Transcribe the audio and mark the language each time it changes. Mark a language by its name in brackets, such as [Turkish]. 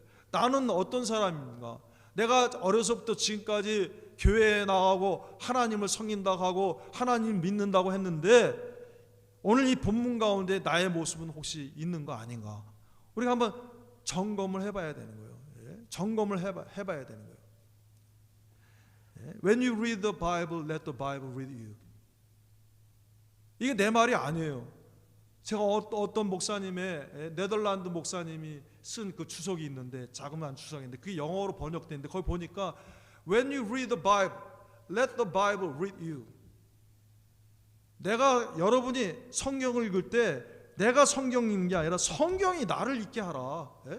[Korean] 나는 어떤 사람인가? 내가 어려서부터 지금까지 교회에 나가고 하나님을 섬긴다고 하고 하나님 믿는다고 했는데 오늘 이 본문 가운데 나의 모습은 혹시 있는 거 아닌가? 우리가 한번 점검을 해봐야 되는 거예요. 점검을 해봐야 되는 거예요. [English] When you read the Bible, let the Bible read you. [Korean] 이게 내 말이 아니에요. 제가 어떤 목사님의 네덜란드 목사님이 쓴 그 주석이 있는데, 자그마한 주석인데 그게 영어로 번역됐는데 거기 보니까 [English] When you read the Bible, let the Bible read you. [Korean] 여러분이 성경을 읽을 때 내가 성경 읽는 게 아니라 성경이 나를 읽게 하라.